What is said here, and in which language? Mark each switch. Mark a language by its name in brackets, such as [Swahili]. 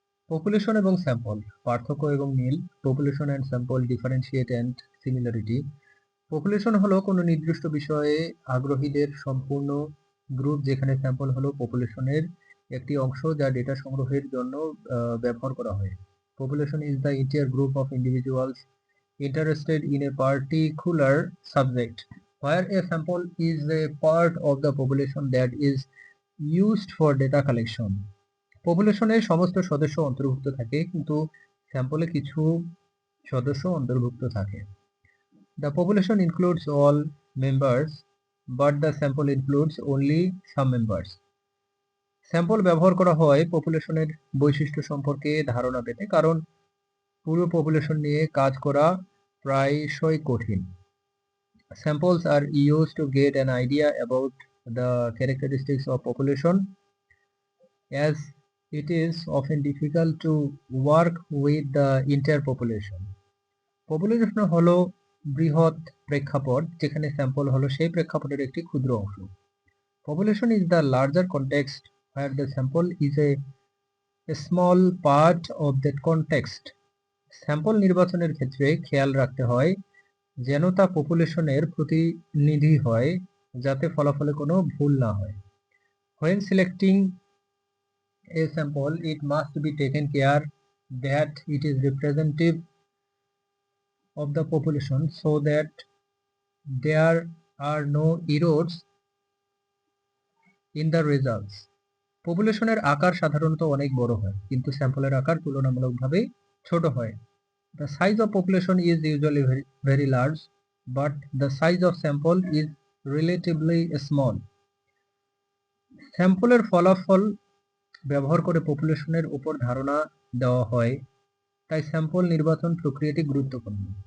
[Bangla] Population এবং sample পার্থক্য এবং মিল। [English] Population and sample differentiate and similarity. [Bangla] Population হলো কোনো নির্দিষ্ট বিষয়ে আগ্রহীদের সম্পূর্ণ গ্রুপ, যেখানে স্যাম্পল হলো পপুলেশনের একটি অংশ যা ডেটা সংগ্রহের জন্য ব্যবহার করা হয়। [English] Population is the entire group of individuals interested in a particular subject, where a sample is a part of the population that is used for data collection. [Bangla] পপুলেশনে সমস্ত সদস্য অন্তর্ভুক্ত থাকে, কিন্তু স্যাম্পলে কিছু সদস্য অন্তর্ভুক্ত থাকে। [English] The population includes all members, but the sample includes only some members. [Bangla] Sample ব্যবহার করা হয় পপুলেশনের বৈশিষ্ট্য সম্পর্কে ধারণা পেতে, কারণ পুরো পপুলেশন নিয়ে কাজ করা প্রায়শই কঠিন। [English] Samples are used to get an idea about the characteristics of population, as it is often difficult to work with the entire population. [Bangla] Population হলো বৃহৎ প্রেক্ষাপট, যেখানে স্যাম্পল হলো সেই প্রেক্ষাপটের একটি ক্ষুদ্র অংশ। [English] Population is the larger context, where the sample is a small part of that context. [Bangla] Sample নির্বাচনের ক্ষেত্রে খেয়াল রাখতে হয় যেন তা পপুলেশনের প্রতিনিধি হয়, যাতে ফলাফলে কোনো ভুল না হয়। [English] When selecting a sample, it must be taken care that it is representative of the population, so that there are no errors in the results. [Bangla] পপুলেশনের আকার সাধারণত অনেক বড় হয়, কিন্তু স্যাম্পলের আকার তুলনামূলকভাবে ছোট হয়। [English] The size of population is usually very large, but the size of sample is relatively small. [Bangla] স্যাম্পলের ফলাফল ব্যবহার করে পপুলেশনের উপর ধারণা দেওয়া হয়, তাই স্যাম্পল নির্বাচন প্রক্রিয়াটি গুরুত্বপূর্ণ।